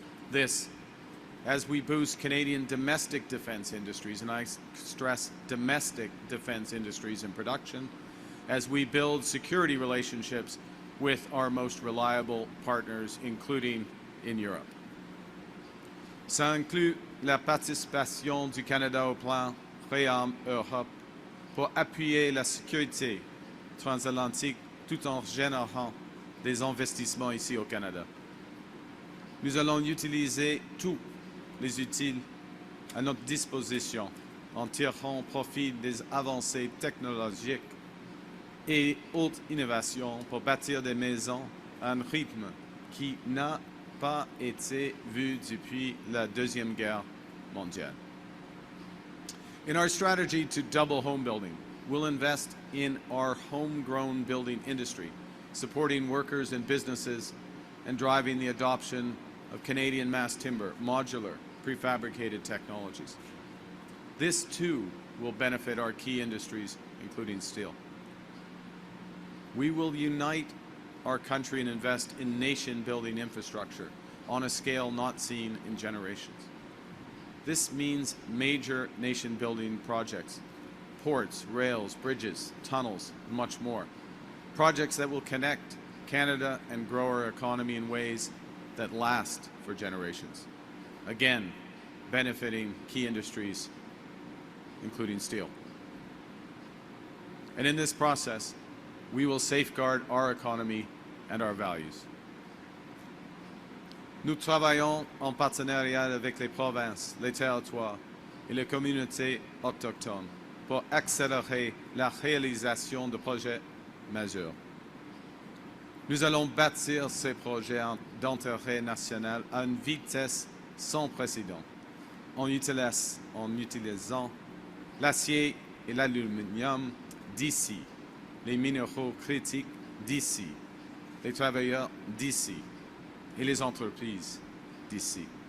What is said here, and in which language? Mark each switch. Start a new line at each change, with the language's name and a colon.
English: This, as we boost Canadian domestic defense industries, and I stress domestic defense industries in production, as we build security relationships with our most reliable partners, including in Europe.
French: Ça inclut la participation du Canada au plan Réarme Europe pour appuyer la sécurité transatlantique tout en générant des investissements ici au Canada. Nous allons utiliser tous les outils à notre disposition en tirant profit des avancées technologiques et haute innovation pour bâtir des maisons à un rythme qui n'a pas été vu depuis la Deuxième Guerre mondiale.
English: In our strategy to double home building, we'll invest in our homegrown building industry, supporting workers and businesses and driving the adoption of Canadian mass timber, modular, prefabricated technologies. This too will benefit our key industries, including steel. We will unite our country and invest in nation-building infrastructure on a scale not seen in generations. This means major nation-building projects, ports, rails, bridges, tunnels, and much more. Projects that will connect Canada and grow our economy in ways that last for generations. Again, benefiting key industries, including steel. And in this process, we will safeguard our economy and our values.
French: Nous travaillons en partenariat avec les provinces, les territoires et les communautés autochtones pour accélérer la réalisation de projets majeurs. Nous allons bâtir ces projets d'intérêt national à une vitesse sans précédent, en utilisant l'acier et l'aluminium d'ici, les minéraux critiques d'ici, les travailleurs d'ici et les entreprises d'ici.